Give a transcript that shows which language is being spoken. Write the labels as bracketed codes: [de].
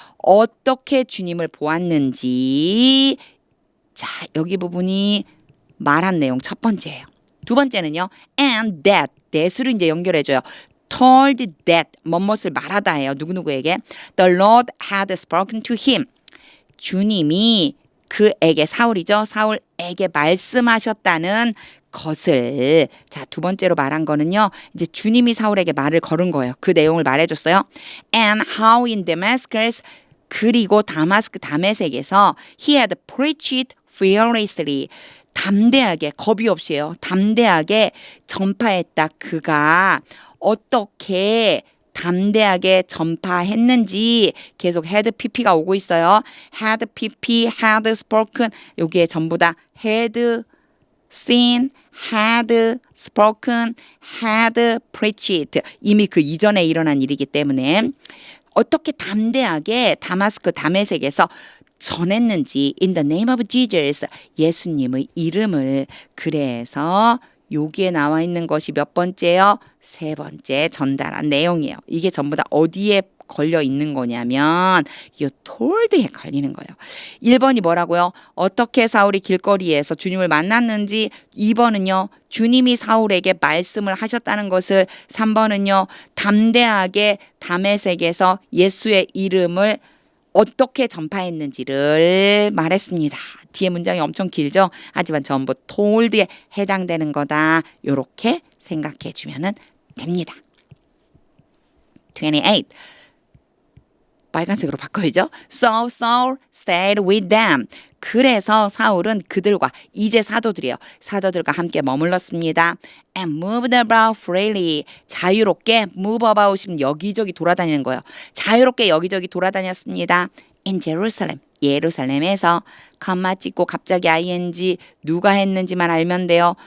[ko] 어떻게 주님을 보았는지. 자, 여기 부분이 말한 내용 첫 번째예요. 두 번째는요. [en] and that [ko] 으로 이제 연결해줘요. [en] told that, [ko] 뭐뭇을 말하다 해요. 누구누구에게. [en] The Lord had spoken to him. [ko] 주님이 그에게, 사울이죠. 사울에게 말씀하셨다는 것을. 자, 두 번째로 말한 거는요. 이제 주님이 사울에게 말을 걸은 거예요. 그 내용을 말해줬어요. [en] And how in Damascus, [ko] 그리고 다메섹에서 [en] he had preached fearlessly. [ko] 담대하게, 겁이 없이요. 담대하게 전파했다. 그가 어떻게 담대하게 전파했는지 계속 [en] had pp [ko] 가 오고 있어요. [en] had pp, had spoken. [ko] 여기에 전부 다 [en] had seen, had spoken, had preached. [ko] 이미 그 이전에 일어난 일이기 때문에 어떻게 담대하게 다메섹에서 전했는지 [en] in the name of Jesus, [ko] 예수님의 이름을. 그래서 여기에 나와 있는 것이 몇 번째요? 세 번째 전달한 내용이에요. 이게 전부 다 어디에 걸려 있는 거냐면 이 told에 걸리는 거예요. 1번이 뭐라고요? 어떻게 사울이 길거리에서 주님을 만났는지. 2번은요. 주님이 사울에게 말씀을 하셨다는 것을. 3번은요. 담대하게 다메섹에서 예수의 이름을 어떻게 전파했는지를 말했습니다. 뒤에 문장이 엄청 길죠? 하지만 전부 told에 해당되는 거다. 이렇게 생각해 주면 됩니다. 28. 빨간색으로 바꿔야죠. [en] So Saul stayed with them. [ko] 그래서 사울은 그들과, 이제 사도들이에요. 사도들과 함께 머물렀습니다. [en] And moved about freely. [ko] 자유롭게 move about이면 여기저기 돌아다니는 거예요. 자유롭게 여기저기 돌아다녔습니다. [en] In Jerusalem. [ko] 예루살렘에서. 컴마 찍고 갑자기 ing 누가 했는지만 알면 돼요.